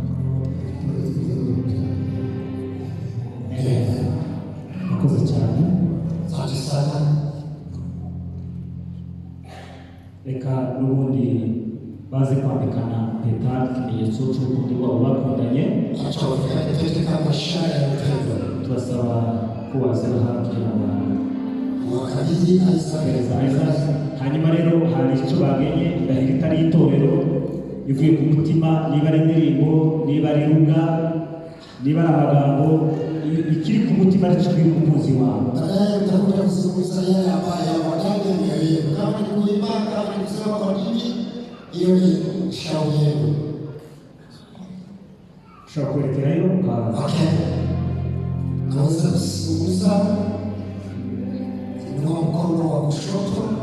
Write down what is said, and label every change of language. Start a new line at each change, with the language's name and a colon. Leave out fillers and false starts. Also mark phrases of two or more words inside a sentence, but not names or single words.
Kinyarwanda: Murakoze cyane.
Swahili: Asante sana.
Kinyarwanda: Reka n'ubundi baze kwambikana impeta ikimenyetso cy'urukundo rwabo bakundanye.
Swahili: Acha wafanye pete kama ishara ya upendo.
Kinyarwanda: Turasaba ko wazira kugira ngo
Swahili: Wakabidhi Isaac.
Kinyarwanda: bahereza Isaac. Hanyuma rero hari icyo bagenye indahiro itari itorero ivuye ku mutima, niba ari indirimbo, niba ari ruga, niba ari amagambo, ikiri ku mutima n'ijwi ry'umukunzi wawe.
Swahili: Baadaye mtakuja kuzungumza yale ambayo yamo ndani ya mioyo yenu. Kama ni kuimba, kama ni kusema kwa dini, hiyo ni shauri yenu.
Kinyarwanda: Ushobora kwerekerayo ukaza.
Swahili: Okay. Naweza kuzungumza. Inua mkono wa kushoto.